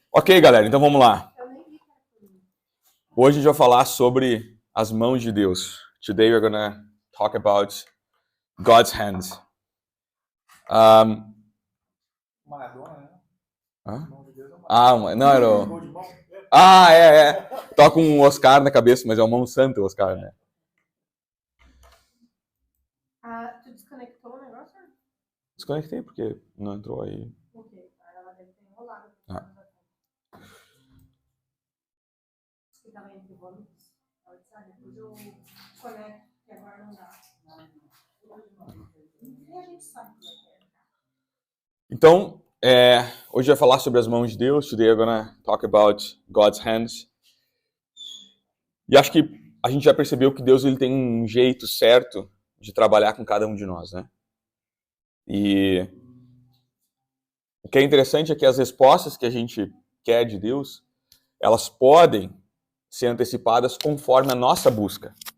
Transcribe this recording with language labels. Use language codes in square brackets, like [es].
[pt] Ok, galera, então vamos lá. Hoje a gente vai falar sobre as mãos de Deus. [en] Today we're gonna talk about God's hands. [pt] Maradona, né? Hã? Mão de Deus é uma- Ah, não era Gol de o... mão. Ah, é. Toca com um Oscar na cabeça, mas é o mão santa o Oscar, né? Tu desconectou o negócio? Desconectei porque não entrou aí. Ok, ela deve ter enrolado. Ah. Que tava entre volumes. Depois eu conecto, que agora não dá. E a gente sabe como é que é. Então, hoje eu vou falar sobre as mãos de Deus. [en] Today we're gonna talk about God's hands. [pt] E acho que a gente já percebeu que Deus ele tem um jeito certo de trabalhar com cada um de nós, né? E o que é interessante é que as respostas que a gente quer de Deus, elas podem ser antecipadas conforme a nossa busca.